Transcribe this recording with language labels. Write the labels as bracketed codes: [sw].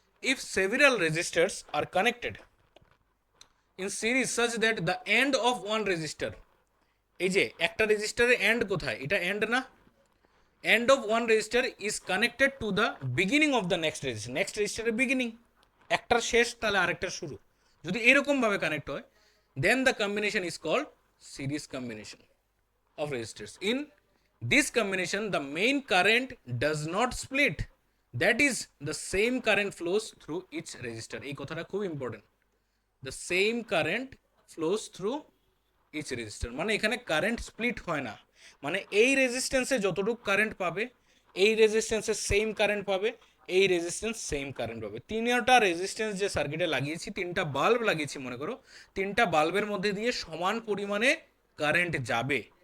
[en] if several resistors are connected in series such that the end of one resistor, [bn] এই যে একটা রেজিস্টারের and কোথায়, এটা এন্ড না, [en] end of one resistor is connected to the beginning of the next resistor, [bn] next রেজিস্টারের beginning, একটার শেষ তাহলে আরেকটার শুরু, যদি এরকম ভাবে কানেক্ট হয়, [en] Then the combination is called series combination of resistors. In this combination, the main current does not split. That is, the same current flows through each resistor. [bn] এই কথাটা খুব important. [en] The same current flows through each resistor. [bn] মানে এখানে current split হয় না, মানে এই রেজিস্ট্যান্সে যতটুকু কারেন্ট পাবে, এই রেজিস্ট্যান্সে সেম কারেন্ট পাবে, এই রেজিস্ট্যান্স সেম কারেন্ট পাবে। তিনটা রেজিস্ট্যান্স যে সার্কিটে লাগিয়েছি, তিনটা বাল্ব লাগিয়েছি মনে করো, তিনটা বাল্বের মধ্যে দিয়ে সমান পরিমাণে কারেন্ট যাবে।